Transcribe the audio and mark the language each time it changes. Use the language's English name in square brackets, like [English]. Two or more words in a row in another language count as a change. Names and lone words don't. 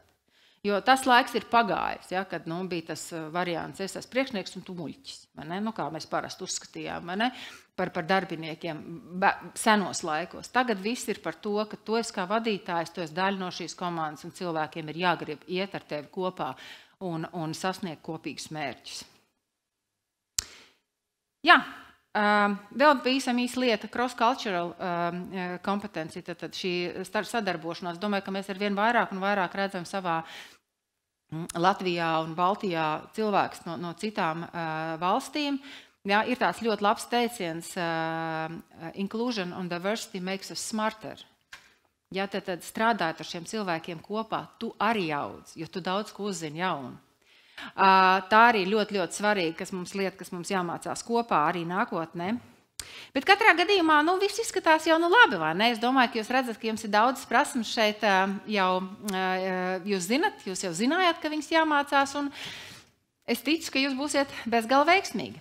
[Latvian] Jo tas laiks ir pagājis, ja, kad bija tas variants, es esmu priekšnieks un tu muļķis, kā mēs parasti uzskatījām, par darbiniekiem senos laikos. Tagad viss ir par to, ka tu esi kā vadītājs, tu esi daļa no šīs komandas un cilvēkiem ir jāgrib iet ar tevi kopā un sasniegt kopīgus mērķus. Jā, vēl pavisam īsa lieta, cross-cultural kompetenci, tad šī sadarbošanās. Domāju, ka mēs arvien vairāk un vairāk redzam savā Latvijā un Baltijā cilvēks no citām valstīm. Jā, ir tāds ļoti labs teiciens, [English] inclusion and diversity makes us smarter. [Latvian] Ja tad strādājot ar šiem cilvēkiem kopā, tu arī audz, jo tu daudz ko uzzini jaunu. Tā arī ļoti, ļoti svarīga, kas mums jāmācās kopā arī nākotnē. Bet katrā gadījumā viss izskatās jau labi, vai ne? Es domāju, ka jūs redzat, ka jums ir daudz prasmes šeit jau, jūs zinat, jūs jau zinājāt, ka viņas jāmācās, un es ticu, ka jūs būsiet bezgala veiksmīgi.